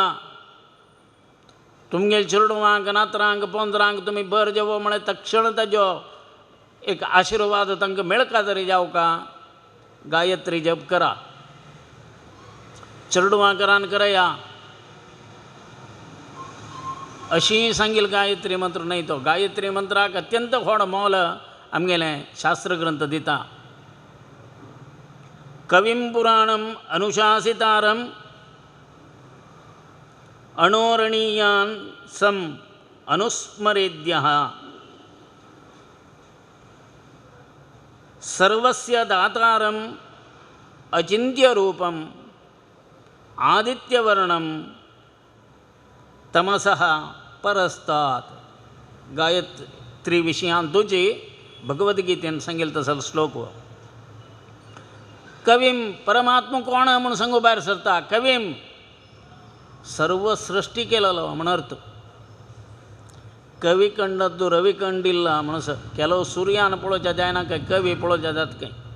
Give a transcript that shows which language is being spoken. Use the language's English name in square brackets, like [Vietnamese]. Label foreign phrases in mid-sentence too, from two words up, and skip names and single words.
[Konkani] तुमगेल चेडवांक नातरांक पोंदरांक तुमी बर जेवो म्हळ्यार तक्षण ताजो एक आशिर्वाद तांकां मेळका तरी जावका. गायत्री जप करा. चेडवांक रान करया अशी सांगील गायत्री मंत्र न्हय. तो गायत्री मंत्राक अत्यंत व्हड मोल आमगेलें शास्त्रग्रंथ दिता. [Sanskrit] कविं पुराणम अनुशासितारम अणोरणीयान सम अनुस्मरेद्यः सर्वस्य दातारम अचिन्त्य रूपम आदित्यवर्णम तमसः परस्तात्. [Konkani] त्रिविषयांतूची भगवद्गीतेन सांगेल तसलो श्लोक हो. कवीम परमात्मा कोण म्हणून सांगू भायर सरता. कवीम सर्व सृष्टी केलेलो म्हण अर्थ. [Kannada] ಕವಿ ಕಂಡದ್ದು ರವಿ ಕಂಡಿಲ್ಲ [Konkani] म्हणून ಕೆಲವು सूर्यान पळोवच्या जायना काय कवी पळोवच्या जात काय.